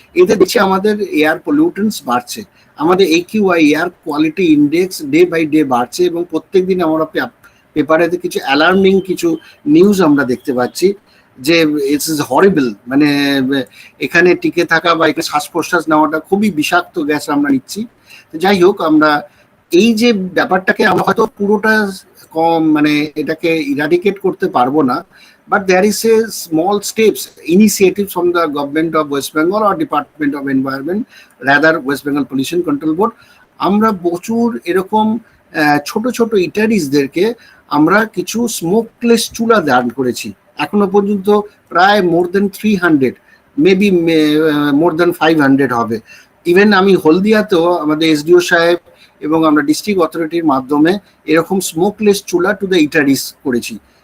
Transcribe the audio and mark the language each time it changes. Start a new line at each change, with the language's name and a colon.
Bangla: এতে দেখছি আমাদের এয়ার পলিউটেন্টস বাড়ছে, আমাদের AQI air quality index day by day বাড়ছে, এবং প্রত্যেকদিন আমরা পেপারে কিছু অ্যালার্মিং কিছু নিউজ আমরা দেখতে পাচ্ছি যে
English: it's is horrible,
Bangla: মানে এখানে টিকে থাকা বা এখানে শ্বাস প্রশ্বাস নেওয়াটা খুবই বিষাক্ত গ্যাস আমরা নিচ্ছি। যাই হোক, আমরা এই যে ব্যাপারটাকে আমরা হয়তো পুরোটা কম মানে এটাকে ইরাডিকেট করতে পারবো না,
English: but there is a small steps initiative from the government of West Bengal or Department of Environment, rather West Bengal Pollution Control Board।
Bangla: আমরা প্রচুর এরকম ছোট ছোট ইটারিজদেরকে আমরা কিছু স্মোকলেস চুলা দান করেছি, এখনো পর্যন্ত প্রায়
English: more than 300, maybe more than 500
Bangla: হবে। ইভেন আমি হলদিয়াতেও আমাদের SDO সাহেব এবং আমরা ডিস্ট্রিক্ট অথরিটির মাধ্যমে এরকম স্মোকলেস চুলা টু দ্য ইটারিস করেছি।